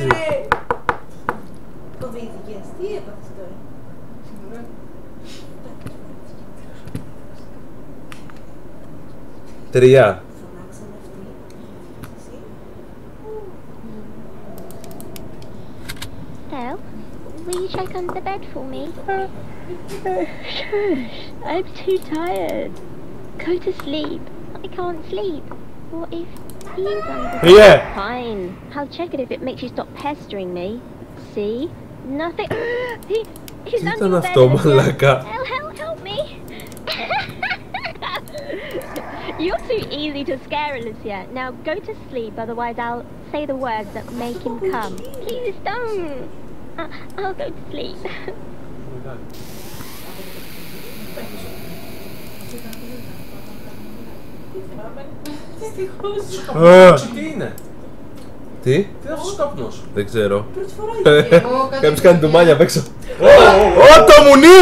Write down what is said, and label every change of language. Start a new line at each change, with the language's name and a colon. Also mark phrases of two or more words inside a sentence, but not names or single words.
Greek: ναι. Φοβήθηκες. Τι έπαθες τώρα? Τρία. Φωνάξανε αυτοί. Εσύ.
English: Del, will you check under the bed for me? Shush, I'm too tired. Go to sleep. I can't sleep. What if he's under the
Greek: Φύγε!
English: Fine. I'll check it if it makes you stop pestering me. See? Nothing. He's
Greek: Τι
English: under
Greek: ήταν
English: your bed,
Greek: αυτό,
English: Alicia.
Greek: μαλάκα.
English: Help me. You're too easy to scare, Alicia. Now go to sleep, otherwise I'll say the words that make him come. Please don't. I'll go to sleep.
Greek: Τι είναι. Τι? Τι είναι αυτός ο καπνός. Δεν ξέρω. Πρώτη φορά Εγώ Κάποιος κάνει ντουμάνια απ' έξω. Ω, το μουνί!